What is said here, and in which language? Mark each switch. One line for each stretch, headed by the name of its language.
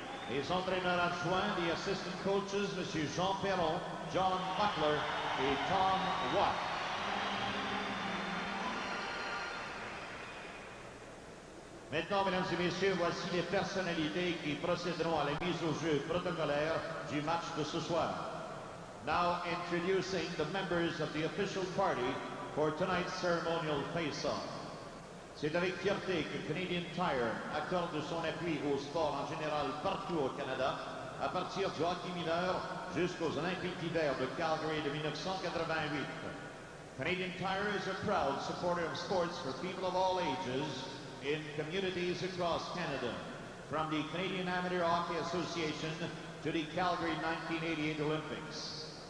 French: Les entraîneurs adjoints,
English: the assistant coaches,
French: M. Jean Perron, John Buckler et Tom Watt. Maintenant, mesdames et messieurs, voici les personnalités qui procéderont à la mise au jeu protocolaire du match de ce soir.
English: Now introducing the members of the official party for tonight's ceremonial face-off.
French: C'est avec fierté que Canadian Tire accorde son appui au sport en général partout au Canada, à partir du hockey mineur jusqu'aux Olympiques d'hiver de Calgary de 1988.
English: Canadian Tire is a proud supporter of sports for people of all ages in communities across Canada, from the Canadian Amateur Hockey Association to the Calgary 1988 Olympics.